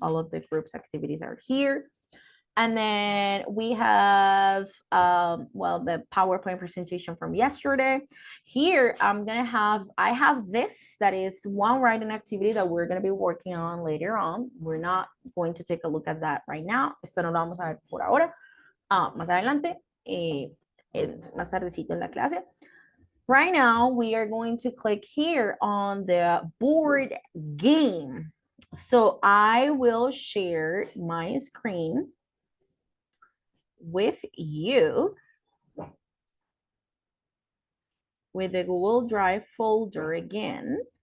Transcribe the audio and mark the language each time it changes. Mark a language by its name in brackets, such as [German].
[English] All of the group's activities are here. And then we have, well, the PowerPoint presentation from yesterday. Here, I have this, that is one writing activity that we're going to be working on later on. We're not going to take a look at that right now. [Spanish] Esto no lo vamos a ver por ahora. Más adelante, más tardecito en la clase. [English] Right now, we are going to click here on the board game. So I will share my screen with you with the Google Drive folder again.